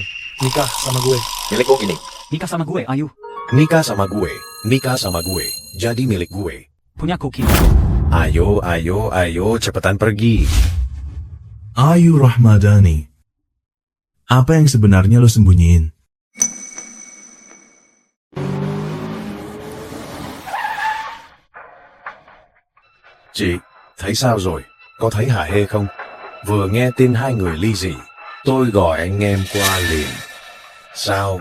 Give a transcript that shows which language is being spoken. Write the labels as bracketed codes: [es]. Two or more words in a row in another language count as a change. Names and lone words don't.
[id] Nikah sama gue. milik lo ini. Nikah sama gue, Ayu. Nikah sama gue. Nikah sama gue. Jadi milik gue. Punya koki. Ayo, cepetan pergi. Ayu Rahmadani. Apa yang sebenarnya lo sembunyiin? [vi] Chị, thấy sao rồi? Có thấy hả hê không? Vừa nghe tin hai người ly dị, tôi gọi anh em qua liền. Sao?